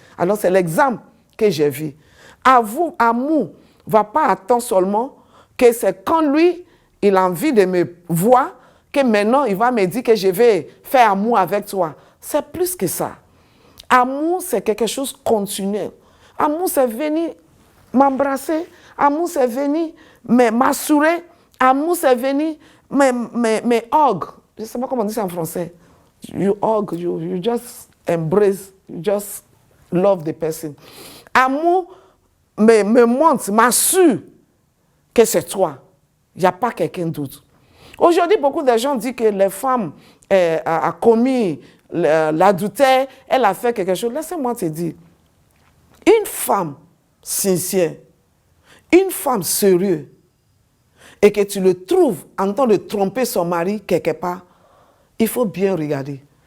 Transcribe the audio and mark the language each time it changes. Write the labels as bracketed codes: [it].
[fr] Alors c'est l'exemple que j'ai vu. Amour ne va pas attendre seulement que c'est quand lui, il a envie de me voir, que maintenant il va me dire que je vais faire amour avec toi. C'est plus que ça. Amour, c'est quelque chose de continuel. Amour, c'est venir m'embrasser. Amour, c'est venir m'assurer. Amour, c'est venir me hug. Je ne sais pas comment on dit ça en français. [en] You hug, you just embrace, you just love the person. [fr] Amour me montre, m'assure que c'est toi. Il n'y a pas quelqu'un d'autre. Aujourd'hui, beaucoup de gens disent que les femmes ont commis l'adultère, elle a fait quelque chose. Laissez-moi te dire, une femme sincère, une femme sérieuse, et que tu le trouves en train de tromper son mari quelque part, il faut bien regarder.